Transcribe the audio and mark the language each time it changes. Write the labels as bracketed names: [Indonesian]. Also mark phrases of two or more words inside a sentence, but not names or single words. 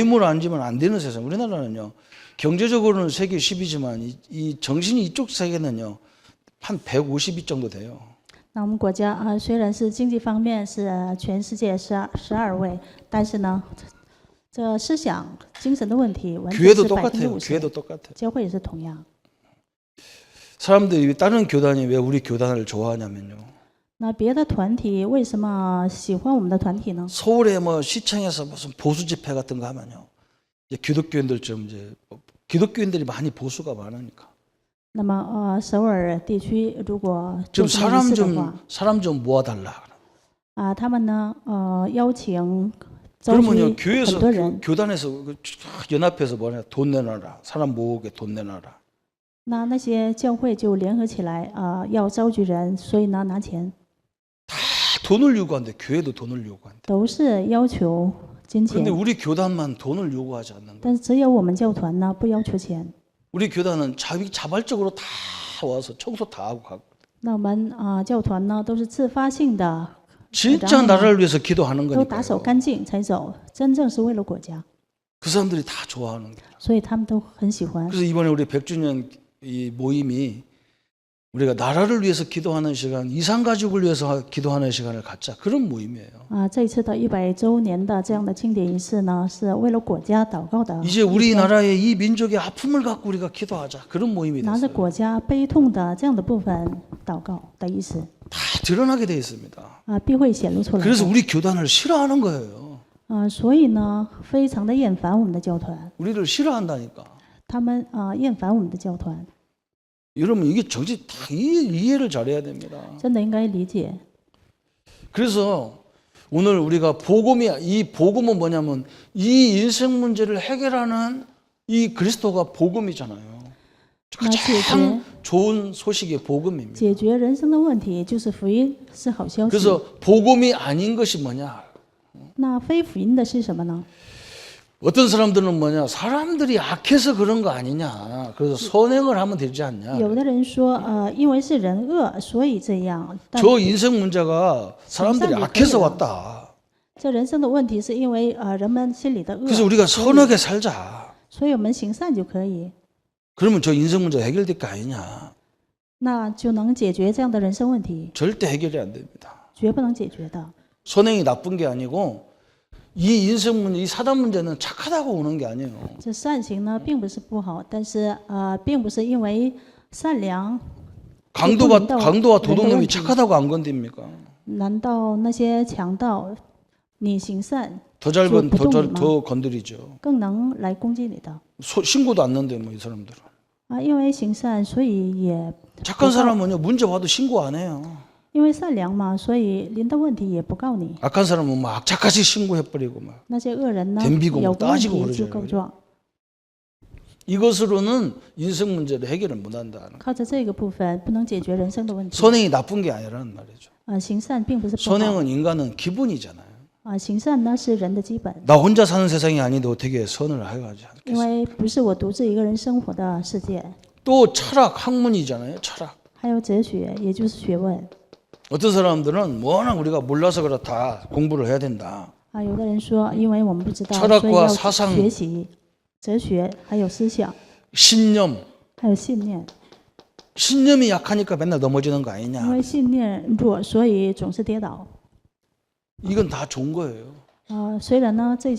[Korean] 뇌물 안 지면 안 되는 세상. 우리나라는요. 경제적으로는 세계 10위지만 이 정신이 이쪽 세계는요. 한 152 정도 돼요. [Chinese] 那我们国家虽然是经济方面是全世界12位，但是呢，这思想、精神的问题完全 [Korean] 교회도 [Chinese] 是 [Korean] 똑같아요. [Chinese] 50%。 [Korean] 교회도 똑같아요. [Chinese] 教会也是同样。 [Korean] 사람들이 다른 교단이 왜 우리 교단을 좋아하냐면요. [Chinese] 那别的团体为什么喜欢我们的团体呢？ [Korean] 서울에 뭐 시청에서 무슨 보수 집회 같은 거 하면요. 이제 기독교인들처럼 이제 기독교인들이 많이 보수가 많으니까. [Chinese] 那么首尔地区如果 [Korean] 좀 [Chinese] 做这么仪式的话， [Korean] 사람 좀 모아달라. [Chinese] 他们呢邀请召 [Korean] 그러면요 [Chinese] 集 [Korean] 교회에서 [Chinese] 很多人。 [Korean] 교단에서 연합해서 뭐냐 돈 내놔라. 사람 모으게 돈 내놔라. [Chinese] 那些教会就联合起来要召集人，所以呢拿钱， [Korean] 다 돈을 요구한대. 교회도 돈을 요구한대. [Chinese] 都是要求金 [Korean] 근데 [Chinese] 钱。 [Korean] 우리 교단만 돈을 요구하지 않는 거야. [Chinese] 但是只有我们教团呢不要求钱。 [Korean] 우리 교단은 자발적으로 다 와서 청소 다 하고 가고. [Chinese] 那我们教团呢都是自发性的， [Korean] 진짜 나라를 위해서 기도하는 [Chinese] 都打扫 [Korean] 거니까요. [Chinese] 干净才走，真正是为了国家， [Korean] 그 사람들이 다 좋아하는 거야. [Chinese] 所以他们都很喜欢。 [Korean] 그래서 이번에 우리 100주년 이 모임이 우리가 나라를 위해서 기도하는 시간, 이산 가족을 위해서 기도하는 시간을 갖자. 그런 모임이에요. [Chinese] 这一次的100周年的这样的庆典仪式呢，是为了国家祷告的， [Korean] 이제 우리나라의 이 민족의 아픔을 갖고 우리가 기도하자. 그런 모임이 [Chinese] 拿着 [Korean] 됐어요. [Chinese] 国家悲痛的这样的部分祷告的意思 [Korean] 다 드러나게 돼 있습니다. [Chinese] 必会显露出来 [Korean] 그래서 [Chinese] 的。 [Korean] 우리 교단을 싫어하는 거예요. [Chinese] 所以呢，非常的厌烦我们的教团， [Korean] 우리를 싫어한다니까. [Chinese] 他们厌烦我们的教团， [Korean] 여러분 이게 정치 다 이해를 잘해야 됩니다. [Chinese] 真的应该理解。 [Korean] 그래서 오늘 우리가 이 복음은 뭐냐면 이 인생 문제를 해결하는 이 그리스도가 복음이잖아요. 가장 좋은 소식이 복음입니다. [Chinese] 解决人生的问题就是福音，是好消息。 [Korean] 그래서 복음이 아닌 것이 뭐냐? [Chinese] 那非福音的是什么呢？ [Korean] 어떤 사람들은 뭐냐? 사람들이 악해서 그런 거 아니냐? 그래서 선행을 하면 되지 않냐? [Chinese] 有的人说，因为是人恶，所以这样。但 [Korean] 저 인생 문제가 사람들이 악해서 왔다. [Chinese] 这人生的问题是因为人们心里的恶， [Korean] 그래서 우리가 선하게 살자. [Chinese] 所以我们行善就可以， [Korean] 그러면 저 인생 문제 해결될 거 아니냐? [Chinese] 那就能解决这样的人生问题， [Korean] 절대 해결이 안 됩니다. [Chinese] 绝不能解决的。 [Korean] 선행이 나쁜 게 아니고 이 인생 문제, 이 사단 문제는 착하다고 오는 게 아니에요. [Chinese] 这善行呢，并不是不好，但是并不是因为善良， [Korean] 강도와 도둑놈이 착하다고 안 건듭니까? [Chinese] 难道那些强盗你行善 [Korean] 더 잘 더 건드리죠. [Chinese] 更能来攻击你的？ [Korean] 신고도 안 넣는데 뭐 이 사람들은. [Chinese] 因为行善，所以也 [Korean] 착한 사람은요 문제 와도 신고 안 해요. [Chinese] 因为善良嘛，所以临的问题也不告你。 [Korean] 악한 사람은 막 악착같이 신고해버리고 막 [Chinese] 那些恶人呢， [Korean] 덤비고 [Chinese] 有个问 [Korean] 따지고 [Chinese] 题 [Korean] 그러죠. [Chinese] 就告状， [Korean] 이것으로는 인생 문제를 해결을 못한다. [Chinese] 靠着这个部分不能解决人生的问题。 [Korean] 선행이 나쁜 게 아니라는 말이죠. [Chinese] 行善并不是不好， [Korean] 선행은 인간은 기본이잖아요. [Chinese] 行善呢是人的基本， [Korean] 나 혼자 사는 세상이 아닌데 어떻게 선을 해가지 [Chinese] 因 [Korean] 않겠어요? [Chinese] 为不是我独自一个人生活的世界， [Korean] 또 철학, 학문이잖아요. 철학. [Chinese] 还有哲学，也就是学问。 [Korean] 어떤 사람들은 워낙 우리가 몰라서 그렇다 공부를 해야 된다. [Chinese] 有的人说，因为我们不知道， [Korean] 철학과 [Chinese] 所以要 [Korean] 사상 [Chinese] 学习哲学，还有思想， [Korean] 신념. [Chinese] 还有信念。 [Korean] 신념이 약하니까 맨날 넘어지는 거 [Chinese] 因 [Korean] 아니냐. [Chinese] 为信念弱，所以总是跌倒。 [Korean] 이건 다 좋은 거예요. [Chinese] 虽然呢这些